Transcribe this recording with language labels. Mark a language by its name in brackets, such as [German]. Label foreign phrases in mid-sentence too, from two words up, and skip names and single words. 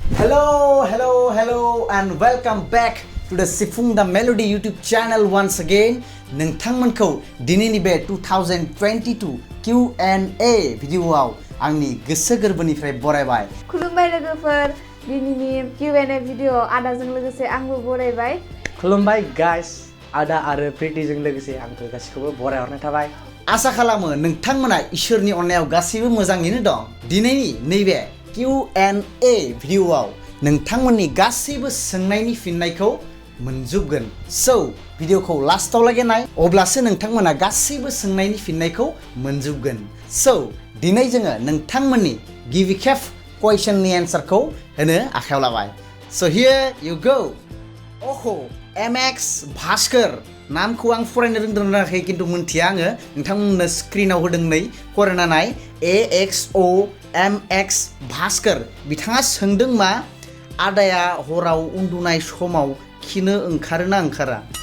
[English] Hello, and welcome back to the Sifung The Melody YouTube channel once again. [Bodo] नोंथांमोनखौ दिनैनि बे 2022 Q&A भिडिअआव आंनि गोसो गोरबोनिफ्राय बरायबाय। खुलुमबाय लोगोफोर, दिनैनि Q&A भिडिअ आदाजों लोगोसे आंबो बरायबाय। खुलुमबाय गाइस, आदा आरो प्रिटिजों लोगोसे आंखौ गासिखौबो बरायहरनाय थाबाय। आसा खालामो नोंथांमोना इसोरनि अननायाव गासैबो मोजाङैनो दं। दिनैनि नैबे Q&A भिडिअआव नोंथांमोननि गासैबो सोंनायनि फिननायखौ मोनजोबगोन। सो भिडिअखौ लास्टआव लागै नाय, अब्लासो नोंथांमोना गासैबो सोंनायनि फिननायखौ मोनजोबगोन। सो दिनै जोङो नोंथांमोननि गिबि खेब कुइसननि एन्सारखौ होनो आखायाव लाबाय। [English] so here you go. [Bodo] ओहो, MX भास्कर नामखौ आं फरायनो रोंदोंनाखै खिन्थु मोनथिया आङो। नोंथांमोननो स्क्रिनाव होदों नै फरायना नाय। AXOMX भास्कर बिथाङा सोंदों मा आदाया हराव उन्दुनाय समाव खिनो ओंखारोना ओंखारा?